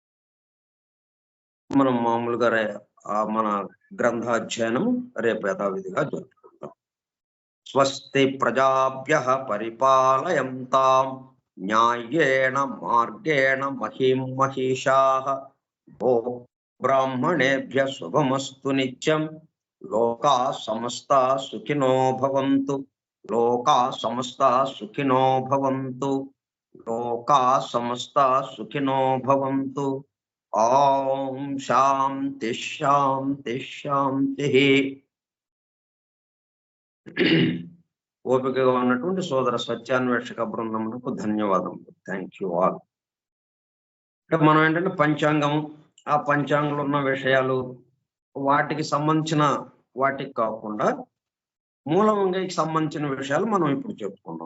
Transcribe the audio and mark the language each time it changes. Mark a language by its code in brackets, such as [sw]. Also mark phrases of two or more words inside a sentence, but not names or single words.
[te] మనం మామూలుగా మన గ్రంథాధ్యయనం రేపు యథావిధిగా జరుపుకుంటాం. [sa] స్వస్తి ప్రజాభ్యః పరిపాలయంతాం న్యాయేణ మార్గేణ మహిం మహిషాః గో బ్రాహ్మణేభ్యః శుభమస్తు నిత్యం. లోకా సమస్తా సుఖినో భవంతు. లోకా సమస్తా సుఖినో భవంతు. లోకా సమస్తా సుఖినో భవంతు. ఓం శాంతి శాంతి శాంతి. [te] ఓపికగా ఉన్నటువంటి సోదర సత్యాన్వేషక బృందములకు ధన్యవాదములు. [en] thank you all. [te] అంటే మనం ఏంటంటే పంచాంగం, ఆ పంచాంగంలో ఉన్న విషయాలు వాటికి సంబంధించిన వాటికి కాకుండా మూలంగాకి సంబంధించిన విషయాలు మనం ఇప్పుడు చెప్పుకున్నాం.